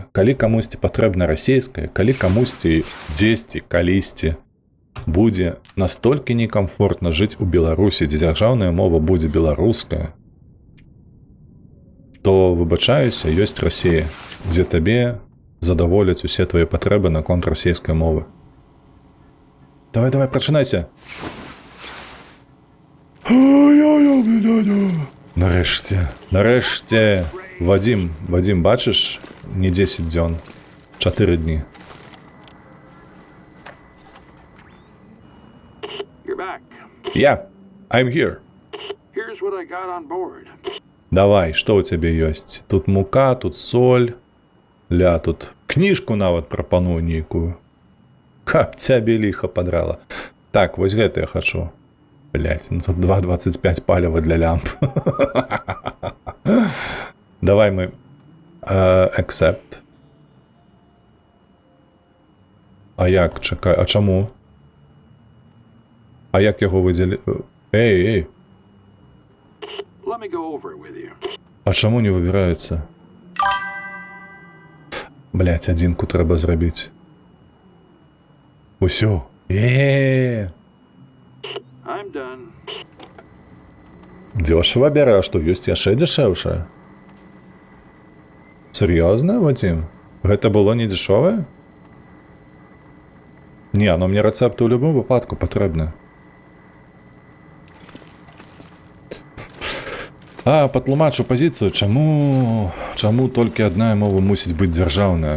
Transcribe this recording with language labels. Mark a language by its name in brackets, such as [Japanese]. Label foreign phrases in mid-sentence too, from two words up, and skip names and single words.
[Belarusian] Калі камусьці патрэбна расейская, калі камусьці дзесьці, калісьці будзе настолькі некамфортна жыць у Беларусі, дзе дзяржаўная мова будзе беларуская, то, выбачаюся, ёсць Расія, дзе табе задаволяць усе твае патрэбы наконт расейскай мовы. Давай, прачынайся. Нарэшце. Вадим, бачыш, не 10 дзён, 4 дні. [English] I'm here. Here's what I got on board. [Belarusian] Давай, што ў цябе ёсць? Тут мука, тут соль. Тут кніжку нават прапаную нейкую. Каб цябе ліха падрала. Так, вось гэта я хачу. Блядь, ну тут 2,25 паліва для лямп. Давай мы accept. А як, чакай, а чаму? А як яго выдзелі? Эй. [English] Let me go over it with you. [Belarusian] А чаму не выбіраецца? Блядь, адзінку трэба зрабіць. Усё. [English] I'm done. [Belarusian] Дёшава бярэ, а што ёсць яшчэ дзешэўшае? Сур'ёзна, Вадим? Гэта было не дзешовае? Не, но мне рэцэпты ў любым выпадку патрэбны. Патлумачу пазіцыю, чаму толькі адна мова мусіць быць дзяржаўная?